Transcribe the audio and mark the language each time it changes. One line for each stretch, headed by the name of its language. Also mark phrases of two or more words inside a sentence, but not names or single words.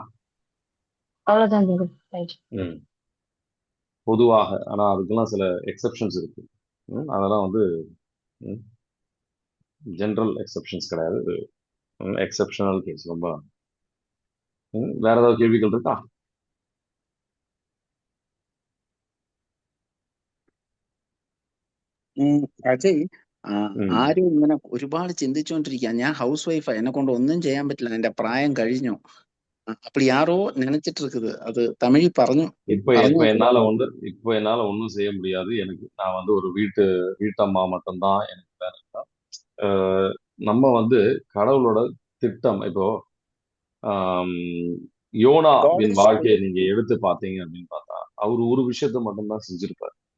Tamil: அவ்வளவுதான் பிரதர், தேங்க்யூ. பொதுவாக ஆனா அதுக்கெல்லாம் சில எக்ஸெப்ஷன்ஸ் இருக்கு. அதெல்லாம் வந்து
English: general exceptions
Tamil: கிடையாது.
English: exceptional case
Tamil: ரொம்ப. வேற ஏதாவது கேள்விகள் இருக்கா?
Malayalam: അജയ് ആരും ഇങ്ങനെ ഒരുപാട് ചിന്തിച്ചുകൊണ്ടിരിക്കുക. ഞാൻ ഹൗസ് വൈഫാ, എന്നെ കൊണ്ട് ഒന്നും ചെയ്യാൻ പറ്റില്ല, എന്റെ പ്രായം കഴിഞ്ഞു.
Tamil: அப்படி யாரோ நினைச்சிட்டு இருக்குது. அது தமிழ் പറഞ്ഞു. இப்ப என்னால ஒண்ணும் செய்ய முடியாது. நான் வந்து ஒரு வீட்டம்மா மட்டும்தான் எனக்கு வேலை. நம்ம வந்து கடவுளோட திட்டம் இப்போ யோனாவின் வாழ்க்கையை நீங்க எடுத்து பார்த்தீங்க அப்படின்னு பார்த்தா அவர் ஒரு விஷயத்த மட்டும்தான் செஞ்சிருப்பார்.